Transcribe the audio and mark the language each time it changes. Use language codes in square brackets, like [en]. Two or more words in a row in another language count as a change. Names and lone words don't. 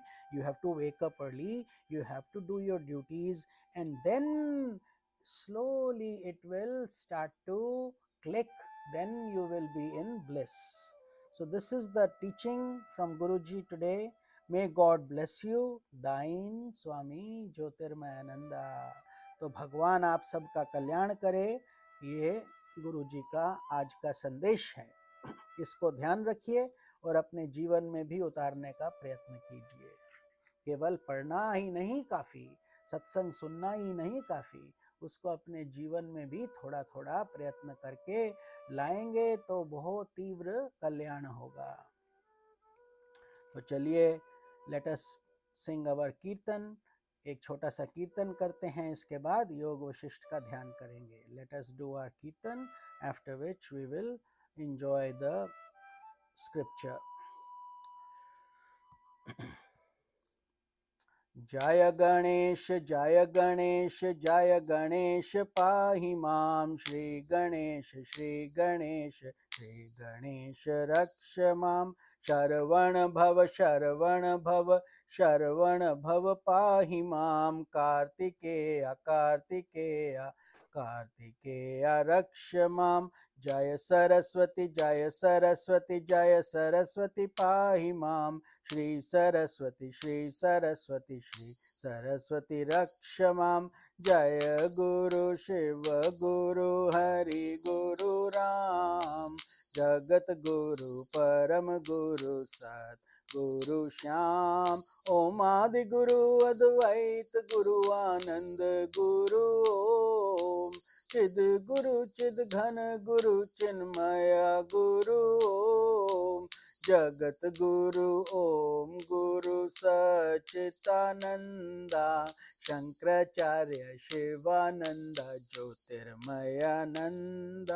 [en] You have to wake up early, you have to do your duties, and then slowly it will start to click. Then you will be in bliss. So this is the teaching from Guruji today. May God bless you. Thine Swami JyotirmayAnanda. [hi] तो भगवान आप सबका कल्याण करे, ये गुरुजी का आज का संदेश है. इसको ध्यान रखिए और अपने जीवन में भी उतारने का प्रयत्न कीजिए. केवल पढ़ना ही नहीं काफ़ी, सत्संग सुनना ही नहीं काफ़ी, उसको अपने जीवन में भी थोड़ा थोड़ा प्रयत्न करके लाएंगे तो बहुत तीव्र कल्याण होगा। तो चलिए, [en] Let us sing our kirtan. [hi] एक छोटा सा कीर्तन करते हैं, इसके बाद योग वशिष्ठ का ध्यान करेंगे। [en] Let us do our kirtan, after which we will enjoy the scripture. [sa] जय गणेश जय गणेश जय गणेश पाहि मां, श्री गणेश श्री गणेश रक्ष मां। शरवण भव शरवण भव पाहि मां, कार्तिकेय कार्तिकेय कार्तिकेय रक्ष मां। जय सरस्वती पाहि मां, श्री सरस्वती श्री सरस्वती रक्ष मां। जय गुरु शिव गुरु हरि गुरु राम, जगत गुरु परम गुरु सत गुरु श्याम। ओम आदि गुरु अद्वैत गुरु आनंद गुरु ओम, चिद गुरु चिद घन गुरु चिन्मय गुरु ओम। जगत गुरु ओम गुरु सच्चिदानंदा, शंकराचार्य शिवानंद ज्योतिर्मयानंदा।